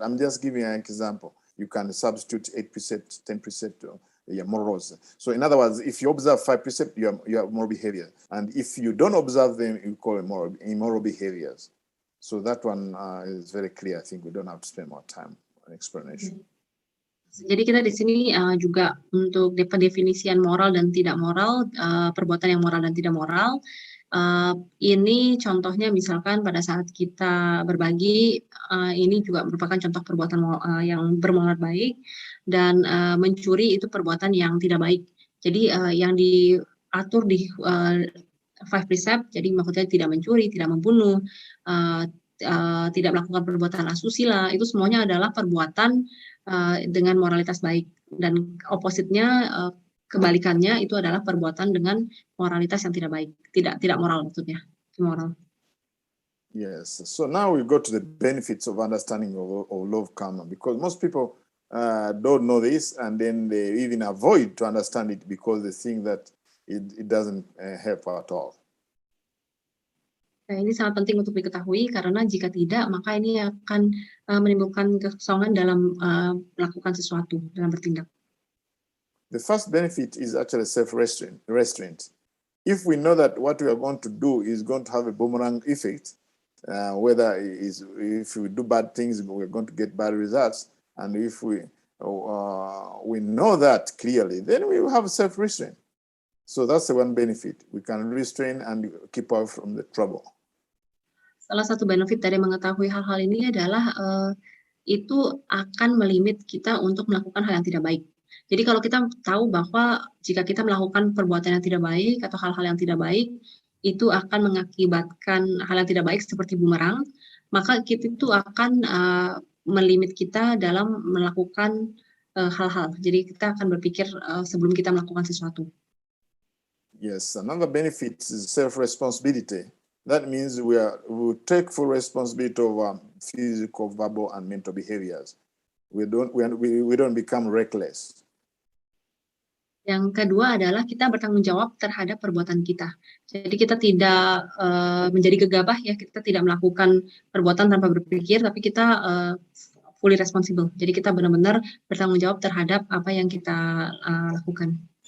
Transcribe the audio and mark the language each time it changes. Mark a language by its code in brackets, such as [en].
[en] I'm just giving an example. You can substitute 8 precepts, 10 precepts, morals. So in other words, if you observe 5 precepts, you have moral behavior. And if you don't observe them, you call it immoral behaviors. So that one is very clear. I think we don't have to spend more time on explanation. [id] Jadi kita di sini juga untuk pendefinisian moral dan tidak moral, perbuatan yang moral dan tidak moral. Ini contohnya misalkan pada saat kita berbagi, ini juga merupakan contoh perbuatan yang bermoral baik, dan mencuri itu perbuatan yang tidak baik. Jadi yang diatur di 5 precept, jadi maksudnya tidak mencuri, tidak membunuh, tidak melakukan perbuatan asusila, itu semuanya adalah perbuatan dengan moralitas baik, dan opposite-nya kebalikannya itu adalah perbuatan dengan moralitas yang tidak baik, tidak moral maksudnya, immoral. Yes. [en] So now we go to the benefits of understanding of love karma, because most people don't know this, and then they even avoid to understand it because they think that it doesn't help at all. [id] Nah, ini sangat penting untuk diketahui, karena jika tidak, maka ini akan menimbulkan kekosongan dalam melakukan sesuatu, dalam bertindak. [en] The first benefit is actually self-restraint. If we know that what we are going to do is going to have a boomerang effect, whether if we do bad things, we're going to get bad results, and if we know that clearly, then we will have self-restraint. So that's the one benefit. We can restrain and keep out from the trouble. [id] Salah satu benefit dari mengetahui hal-hal ini adalah itu akan melimit kita untuk melakukan hal yang tidak baik. Jadi kalau kita tahu bahwa jika kita melakukan perbuatan yang tidak baik atau hal-hal yang tidak baik, itu akan mengakibatkan hal yang tidak baik seperti bumerang, maka kita itu akan melimit kita dalam melakukan hal-hal. Jadi kita akan berpikir sebelum kita melakukan sesuatu. [en] Yes, another benefit is self-responsibility. That means we take full responsibility of our physical, verbal, and mental behaviors. We don't become reckless. [id] Yang kedua adalah kita bertanggung jawab terhadap perbuatan kita. Jadi kita tidak menjadi gegabah, ya, kita tidak melakukan perbuatan tanpa berpikir, tapi kita [en] fully responsible. [id] Jadi kita benar-benar bertanggung jawab terhadap apa yang kita lakukan.